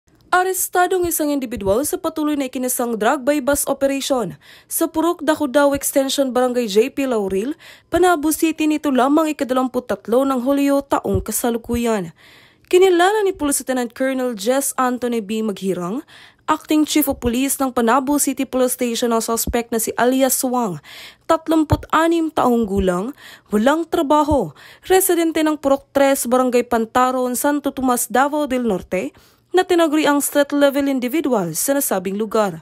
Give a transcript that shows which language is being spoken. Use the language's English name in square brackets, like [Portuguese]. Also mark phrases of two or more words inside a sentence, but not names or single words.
[Filipino] Arestadong isang individual sa patuloy na ikinasang drug by bus operation sa Purok Dakudao Extension Barangay JP Laurel, Panabo City nito lamang ika-23 ng Hulyo taong kasalukuyan. Kinilala ni Police Lieutenant Colonel Jess Anthony B. Maghirang, [English] Acting Chief of Police [Filipino] ng Panabo City Police Station ang suspect na si Alias Wang, 36 taong gulang, walang trabaho, residente ng Purok 3, Barangay Pantaron, Santo Tomas, Davao del Norte, na tinaguri ang [English] street-level individual [Filipino] sa nasabing lugar.